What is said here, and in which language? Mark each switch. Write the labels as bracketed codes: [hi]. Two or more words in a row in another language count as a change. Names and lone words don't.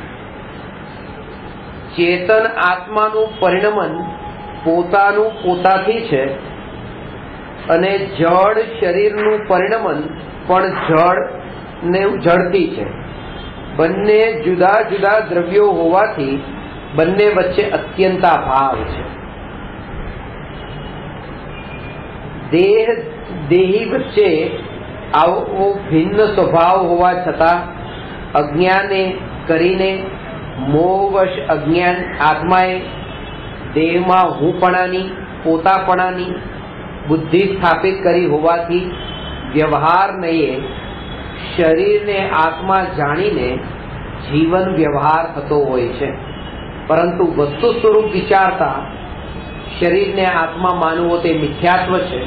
[gu] ચેતન આત્માનું પરિણમન પોતાનું પોતાથી છે અને જડ શરીરનું પરિણમન પણ જડ ને જડથી છે। બંને જુદા જુદા દ્રવ્યો હોવાથી બંને વચ્ચે અત્યંતાભાવ છે। દેહ દેહી વચ્ચે આવો ભિન્ન સ્વભાવ હોવા છતા અજ્ઞાને કરીને મોહવશ અજ્ઞાન આત્માએ દેહ માં હૂપણાની પોતાપણાની બુદ્ધિ સ્થાપિત કરી હોવાથી વ્યવહાર નયે શરીર ને આત્મા જાણીને જીવન વ્યવહાર થતો હોય છે। પરંતુ વસ્તુ સ્વરૂપ વિચારતા શરીર ને આત્મા માનવો તે મિથ્યાત્વ છે।